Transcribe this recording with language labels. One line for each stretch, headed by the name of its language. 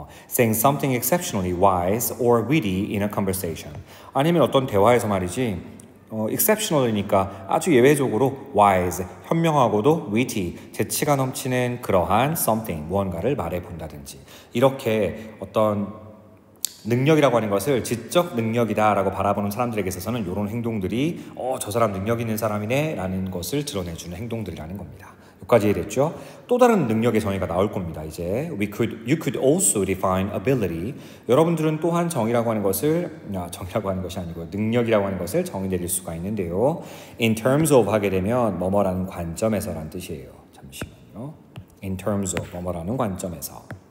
English: saying something exceptionally wise or witty in a conversation,
Korean: 아니면 어떤 대화에서 말이지 exceptional이니까 아주 예외적으로 wise, 현명하고도 witty, 재치가 넘치는 그러한 something, 무언가를 말해본다든지 이렇게 어떤 능력이라고 하는 것을 지적 능력이다라고 바라보는 사람들에게 있어서는 이런 행동들이 저 사람 능력 있는 사람이네 라는 것을 드러내주는 행동들이라는 겁니다. 여기까지 이해됐죠? 또 다른 능력의 정의가 나올 겁니다.
English: 이제 you could also define ability.
Korean: 여러분들은 또한 정의라고 하는 것이 아니고 능력이라고 하는 것을 정의 내릴 수가 있는데요. in terms of 하게 되면 뭐뭐라는 관점에서라는 뜻이에요. 잠시만요. in terms of 뭐뭐라는 관점에서.